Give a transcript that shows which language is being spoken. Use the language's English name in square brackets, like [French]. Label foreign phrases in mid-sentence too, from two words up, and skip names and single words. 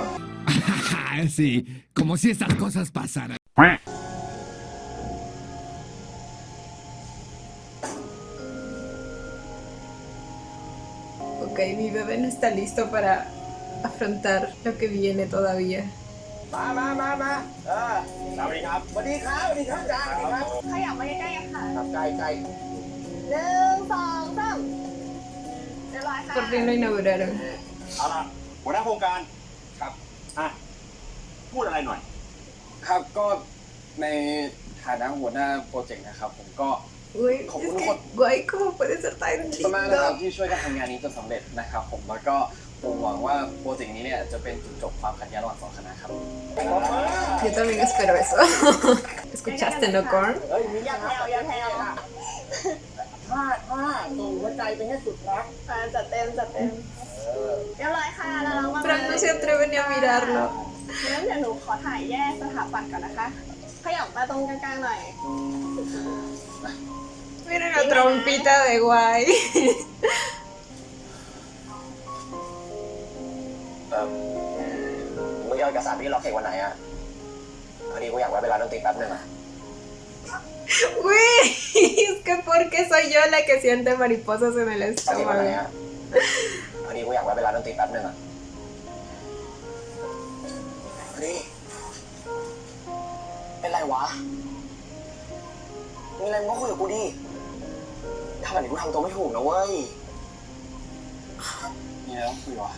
[Spanish] Sí, como si estas cosas pasaran. Ok, mi bebé no está listo para afrontar lo que viene todavía. [Thai] สวัสดีครับสวัสดีครับสวัสดีครับขยับมาใกล้ๆค่ะ1 2 3เรียบร้อยค่ะ [Spanish] Por fin lo inauguraron. [Thai] เอาล่ะหัวหน้าโครงการครับพูดอะไรหน่อยครับก็ในฐานะหัวหน้าโปรเจกต์นะครับผมก็ [Spanish] Uy, es que, guay, ¿cómo puede ser tan [Thai] มากนะครับ [Spanish] lindo? [Thai] ที่ช่วยกันทำงานนี้จนสำเร็จนะครับผมแล้วก็ผมหวังว่าโปรเจกต์นี้เนี่ยจะเป็นจุดจบความขัดแย้งระหว่างสองคณะครับ [Spanish] Yo también espero eso. ¿Escuchaste, no, Korn? [Thai] ถ้าส่งหัวใจไปให้สุดรักจัดเต็มเรียบร้อยค่ะแล้วเราก็ [Spanish] Pero no se atreve ni a mirarlo. [Thai] งั้นเดี๋ยวหนูขอถ่ายแยกสถาปัตย์ก่อนนะคะขยับมาตรงกลางๆหน่อย [Spanish] Miren la trompita de guay. [Thai] มึงเอาเอกสารที่ล็อกเอกวันไหนอ่ะพอดีกูอยากแวะไปร้านดนตรีแป๊บนึงอ่ะ [Spanish] Güey, es que porque soy yo la que siente mariposas en el [Thai] ปกติวันไหน [Spanish] estómago. [Thai] อ่ะพอดีกูอยากแวะไปร้านดนตรีแป๊บนึงอ่ะนี่เป็นไรวะมีอะไรมึงก็คุยกับกูดิถ้าแบบนี้กูทำตัวไม่ถูกนะเว้ยอะไรต้องคุยวะ